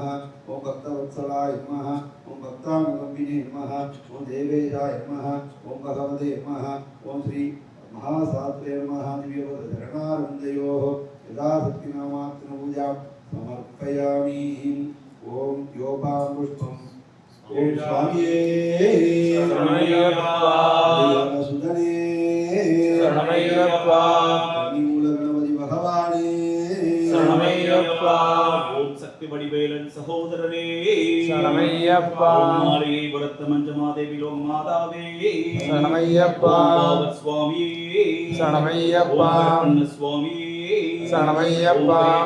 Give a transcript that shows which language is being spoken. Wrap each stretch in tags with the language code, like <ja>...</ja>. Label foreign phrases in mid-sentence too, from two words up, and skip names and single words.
<sa>ओम भक्तवत्सलाय नमः ओम भक्तानुलम्बिने नमः ओम देवेशाय नमः ओम भगवते नमः ओम श्री महासात्रे नमः दिव्यपदचरणारविन्दयोः यथाशक्तिनामात्मपूजां समर्पयामि ओम योपां पुष्पम् ओम स्वामिये सुधने मूलगणपति भगवाने</sa> <ta>ஓம் சக்தி வடிவேலன் சகோதரரே சரணமையப்பா மாரியை வளர்த்த மஞ்சமாதேவி லோக மாதாவே சரணமையப்பா சுவாமியே சரணமையப்பா சுவாமியே சரணமையப்பா</ta>